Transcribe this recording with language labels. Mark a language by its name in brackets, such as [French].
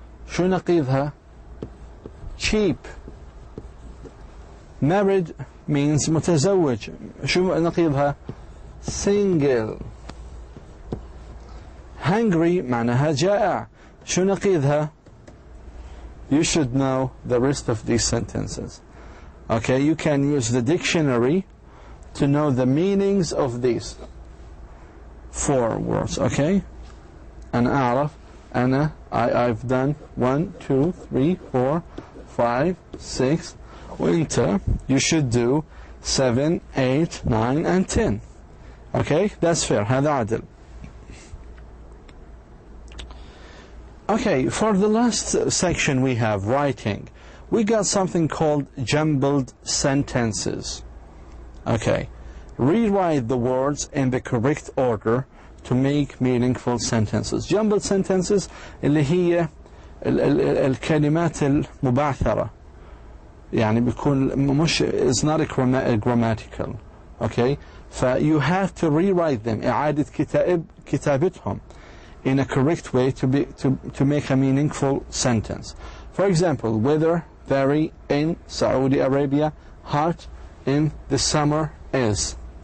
[Arabic] شو نقيضها؟ Cheap. [English] Married means [Arabic] متزوج. شو نقيضها؟ Single. Hungry معناها جائع. شو نقيضها؟ [English] You should know the rest of these sentences. Okay, you can use the dictionary to know the meanings of these 4 words. Okay? [Arabic] أنا أعرف. [English] I've done 1, 2, 3, 4, 5, 6. [Arabic] وأنت [English] you should do 7, 8, 9 and 10. Okay? That's fair. [Arabic] هذا عدل. [English] Okay, for the last section we have writing. We got something called jumbled sentences. Okay, rewrite the words in the correct order to make meaningful sentences. [Arabic] Jumbled sentences اللي هي الكلمات المبعثرة. يعني بيكون مش [English] is not grammatical. Okay, you have to rewrite them. [Arabic] إعادة كتابتهم [English] in a correct way to make a meaningful sentence. For example, weather vary in Saudi Arabia, hot in the summer is.